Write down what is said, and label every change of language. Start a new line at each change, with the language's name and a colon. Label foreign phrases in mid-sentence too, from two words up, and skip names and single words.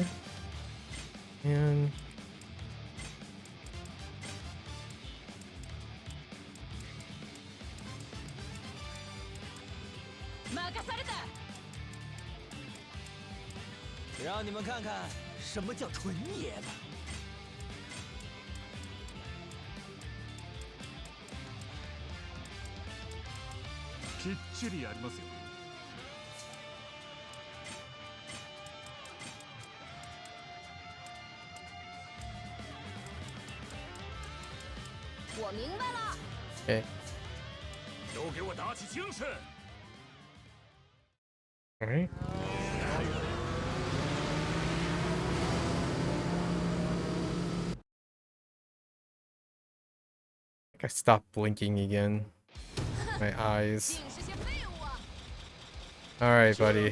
English: Man.
Chinese: " 让你们看看什么叫纯爷们。
Japanese: きっちりやりますよ。
Chinese: 我明白了。
English: Okay.
Chinese: 都给我打起精神！
English: Alright. I stopped blinking again. My eyes. Alright, buddy.